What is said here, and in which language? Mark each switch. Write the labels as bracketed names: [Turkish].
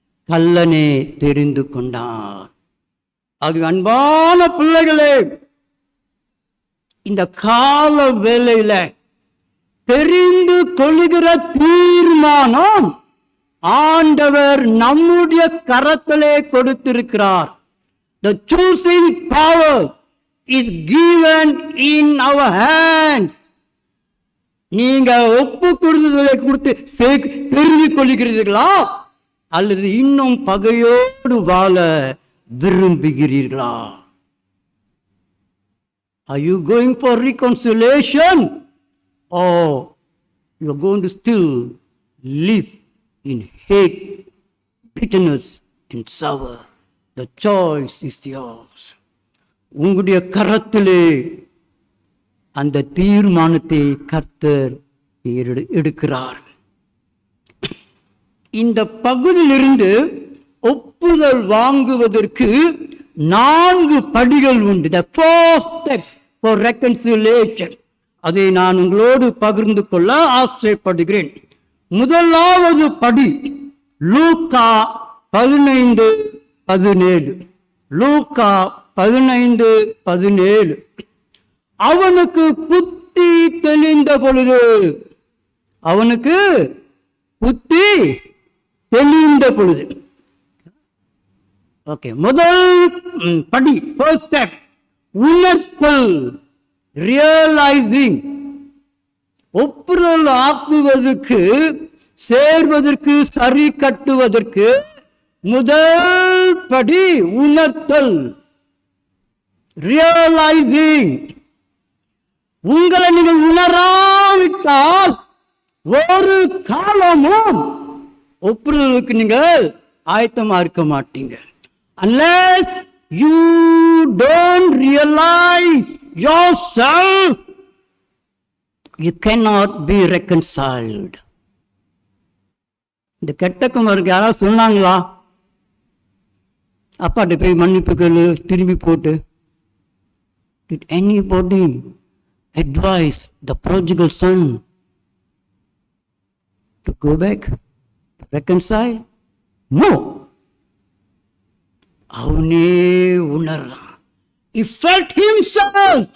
[Tamil] கள்ளனே தெரிந்து கொண்டான். ஆகிய அன்பான பிள்ளைகளே, இந்த கால வேளையில தெரிந்து கொள்ளுகிற தீர்மானம் ஆண்டவர் நம்முடைய கரத்திலே கொடுத்திருக்கிறார். [English] The choosing power is given in our hands. [Tamil] நீங்க ஒப்பு கொடுத்ததை கொடுத்து தெரிந்து கொள்கிறீர்களா அல்லது இன்னும் பகையோடு வாழ விரும்புகிறீர்களா? [English] Are you going for reconciliation or you are going to still live in hate, bitterness and sour? The choice is yours. [Tamil] உங்களுடைய கரத்திலே அந்த தீர்மானத்தை கர்த்தர் எடுக்கிறார். இந்த பகுதியிலிருந்து ஒப்புதல் வாங்குவதற்கு 4 படிகள் உண்டு. [English] The 4 steps for reconciliation. [Tamil] அதை நான் உங்களோடு பகிர்ந்து கொள்ள ஆசைப்படுகிறேன். முதலாவது படி லூக்கா 15:17. லூக்கா 15:17. அவனுக்கு புத்தி தெளிந்த பொழுது, அவனுக்கு புத்தி தெளிந்த பொழுது. ஓகே, முதல் படி, [English] first step, [Tamil] உணர்த்தல், ரியலைசிங். ஒப்புதல் ஆக்குவதற்கு, சேர்வதற்கு, சரி கட்டுவதற்கு முதல் படி உணர்த்தல், ரியலைசிங். உங்களை நீங்கள் உணராவிட்டால் ஒரு காலமும் ஒப்புதலுக்கு நீங்கள் ஆயத்தமா இருக்க மாட்டீங்க. [English] Unless you don't realize yourself, you cannot be reconciled. [Tamil] இந்த கெட்ட குமாருக்கு யாராவது சொன்னாங்களா? அப்பாட்ட போய் மன்னிப்பு கேளு, திரும்பி போட்டு. [English] Did anybody advise the prodigal son to go back, to reconcile? No. [Tamil] அவனே உணர்றான். [English] He felt himself.